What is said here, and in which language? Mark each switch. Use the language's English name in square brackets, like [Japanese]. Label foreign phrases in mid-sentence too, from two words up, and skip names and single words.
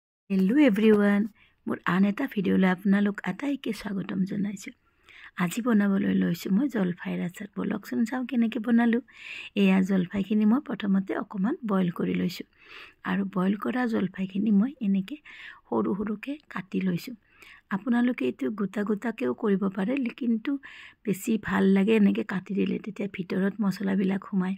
[English] hello everyone [Assamese] মোৰ আন এটা ভিডিঅ'লৈ আপোনালোক আটাইকে স্বাগতম জনাইছো। আজি বনাবলৈ লৈছো মই জলফাইৰ আচাৰ। বলকচোন চাও কেনেকৈ বনালো। এয়া জলফাইখিনি মই প্ৰথমতে অকমান বইল কৰি লৈছো আৰু বইল কৰা জলফাইখিনি মই এনেকৈ সৰু সৰুকৈ কাটি লৈছো। আপোনালোকে এটো গোটা গোটাকেও কৰিব পাৰে, কিন্তু বেছি ভাল লাগে এনেকৈ কাটি দিলে, তেতিয়া ভিতৰত মছলাবিলাক সোমায়।